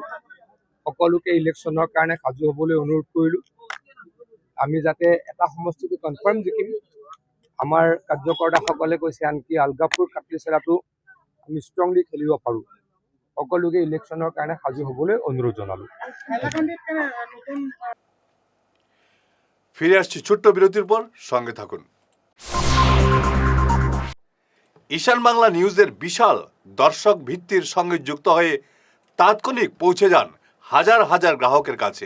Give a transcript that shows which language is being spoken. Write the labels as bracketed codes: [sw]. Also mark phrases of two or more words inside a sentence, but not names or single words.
[as] সকলোকে ইলেকশ্যনৰ কাৰণে সাজু হ'বলৈ অনুৰোধ কৰিলোঁ। আমি যাতে এটা সমষ্টিটো কনফাৰ্ম জিকিম। আমাৰ কাৰ্যকৰ্তাসকলে কৈছে আনকি আলগাপুৰ কাটলিচেৰাটো আমি ষ্ট্ৰংলি খেলিব পাৰোঁ। সকলোকে ইলেকশ্যনৰ কাৰণে সাজু হ'বলৈ অনুৰোধ জনালোঁ। [bn] ফিরে আসছি ছোট্ট বিরতির পর, সঙ্গে থাকুন। ঈশান বাংলা নিউজের বিশাল দর্শক ভিত্তির সঙ্গে যুক্ত হয়ে তাৎক্ষণিক পৌঁছে যান হাজার হাজার গ্রাহকের কাছে।